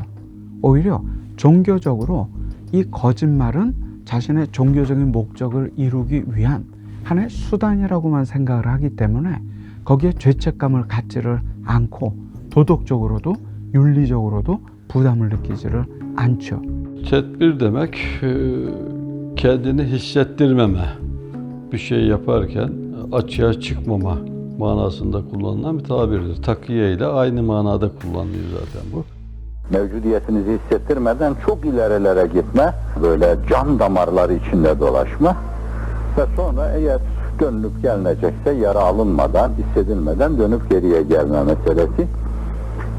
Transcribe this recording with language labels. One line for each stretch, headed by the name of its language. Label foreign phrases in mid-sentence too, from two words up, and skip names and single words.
Korean: 오히려 종교적으로 이 거짓말은 자신의 종교적인 목적을 이루기 위한 하나의 수단이라고만 생각을 하기 때문에 거기에 죄책감을 갖지를 않고 도덕적으로도 윤리적으로도 bu담을 느끼지를 않죠.
Turkish: Tedbir demek kendini hissettirmeme, bir şey yaparken açığa çıkmama manasında kullanılan bir tabirdir. Takiye ile aynı manada kullanılıyor zaten bu. Mevcudiyetinizi hissettirmeden çok ilerilere gitme, böyle can damarları içinde dolaşma ve sonra eğer dönülüp gelinecekse yara alınmadan, hissedilmeden dönüp geriye gelme meselesi.